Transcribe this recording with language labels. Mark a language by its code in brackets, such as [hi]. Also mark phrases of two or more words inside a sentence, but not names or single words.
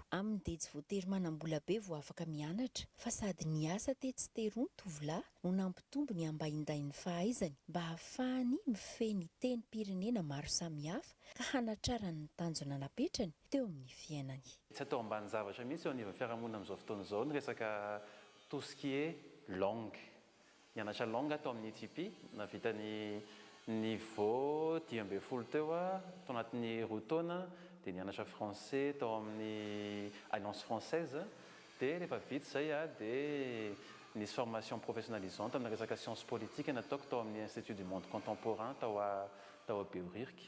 [mg] Aminy dia tsy voatery manam-bola be vao afaka mianatra fa sady ny asa tsy teroany tovolahy no nampitombo ny ambainday ny fahaizany mba hahafahany mifehy ny tenim-pirenena maro samihafa ka hanatrarany ny tanjona napetrany teo amin'ny fiainany. Tsy atao ambany zavatra mihitsy eo anivon'ny fiarahamonina amin'izao fotoan'izao ny resaka [fr] tout ce qui est langue. [mg] Nianatra langue tao amin'ny ITP, navita ny niveau 10 teo tao anatin'ny 2 taona, dia nianatra français tao amin'ny Alliance française. Dia rehefa vita izay dia nisy [fr] formation professionnalisante [mg] amin'ny resaka [fr] sciences politiques [mg] nataoko tao amin'ny Institut du Monde Contemporain tao a Behoririka.